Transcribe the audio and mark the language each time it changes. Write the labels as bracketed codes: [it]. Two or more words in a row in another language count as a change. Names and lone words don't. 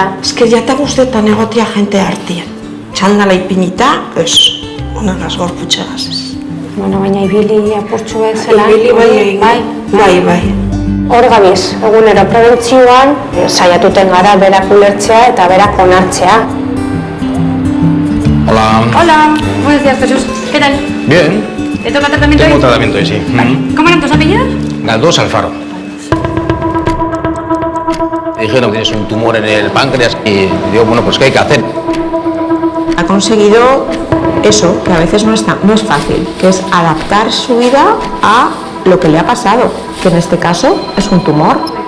[eu] Ez que jata guztetan egotia jente hartien. Txandala ipinita, ez, onagaz gorputxegaz ez. Bueno, baina ibili apurtxu ez zela. Ibili bai egin. Bai. Hor gabiz, egunero prebentzioan, saiatuten gara berak ulertzea eta berak onartzea. [es] Hola. Hola, buenos días, Jesús. ¿Qué tal? Bien. ¿Te toca tratamiento hoy? Tengo tratamiento hoy, sí. ¿Cómo eran tus apellidos? Galdós Alfaro. Me dijeron que tienes un tumor en el páncreas y digo, bueno, pues ¿qué hay que hacer? Ha conseguido eso, que a veces no es fácil, que es adaptar su vida a lo que le ha pasado, que en este caso es un tumor.